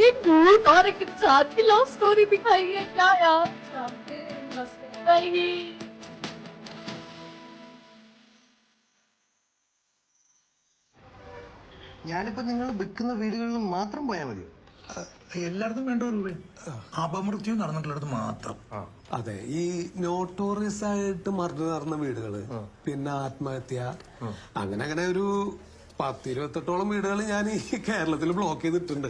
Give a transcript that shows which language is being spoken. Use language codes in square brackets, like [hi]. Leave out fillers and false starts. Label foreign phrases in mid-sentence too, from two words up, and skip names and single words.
[hi] एक भूत और एक इंसान की [en] love story [hi] दिखाई है क्या यार। वही [ml] ഞാനിപ്പോ നിങ്ങൾ വിൽക്കുന്ന വീടുകളിൽ മാത്രം പോയാൽ മതിയോ? എല്ലായിടത്തും വേണ്ട രൂപ അപമൃത്യു നടന്നിട്ടുള്ളിടത്ത് മാത്രം. അതെ, ഈ നോട്ടോറിയസ് ആയിട്ട് മർഡർ നടന്ന വീടുകള്, പിന്നെ ആത്മഹത്യ, അങ്ങനെ അങ്ങനെ ഒരു 10-28ഓളം വീടുകൾ ഞാൻ ഈ കേരളത്തിൽ ബ്ലോക്ക് ചെയ്തിട്ടുണ്ട്.